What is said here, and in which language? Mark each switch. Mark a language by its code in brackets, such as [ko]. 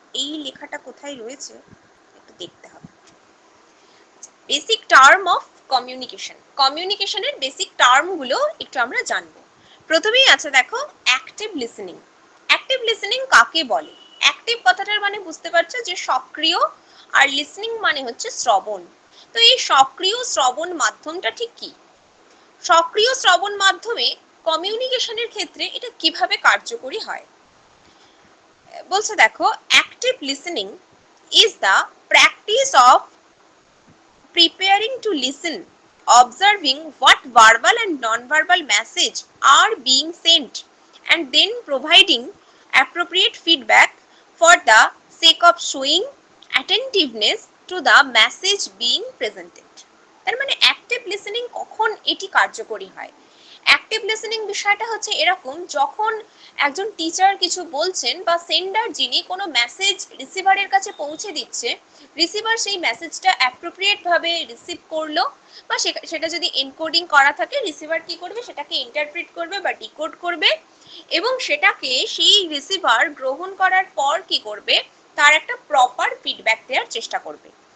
[bn] এই লেখাটা কোথায় রয়েছে একটু দেখতে হবে। বেসিক টার্ম অফ কমিউনিকেশন, কমিউনিকেশনের বেসিক টার্ম গুলো একটু আমরা জানবো। প্রথমেই আছে দেখো অ্যাক্টিভ লিসেনিং। অ্যাক্টিভ লিসেনিং কাকে বলে? অ্যাক্টিভ কথাটার মানে বুঝতে পারছো যে সক্রিয়, আর লিসেনিং মানে হচ্ছে শ্রবণ। তো এই সক্রিয় শ্রবণ মাধ্যমটা ঠিক কি? সক্রিয় শ্রবণ মাধ্যমে কমিউনিকেশনের ক্ষেত্রে এটা কিভাবে কার্যকরী হয় বলছে দেখো, [en] Active listening is the practice of preparing to listen, observing what verbal and non-verbal message are being sent, and then providing appropriate feedback for the sake of showing attentiveness to the message being presented. [bn] তার মানে active listening কখন এটি কার্যকরী হয়? Active listening বিষয়টা হচ্ছে এরকম, যখন একজন টিচার কিছু বলছেন বা সেন্ডার যিনি কোনো মেসেজ রিসিভারের কাছে পৌঁছে দিচ্ছে, রিসিভার সেই মেসেজটা অ্যাপ্রোপ্রিয়েট ভাবে রিসিভ করলো, বা সেটা যদি এনকোডিং করা থাকে রিসিভার কি করবে, সেটাকে ইন্টারপ্রিট করবে বা ডিকোড করবে, এবং সেটাকে সেই রিসিভার গ্রহণ করার পর কি করবে, তার একটা প্রপার ফিডব্যাক দেওয়ার চেষ্টা করবে।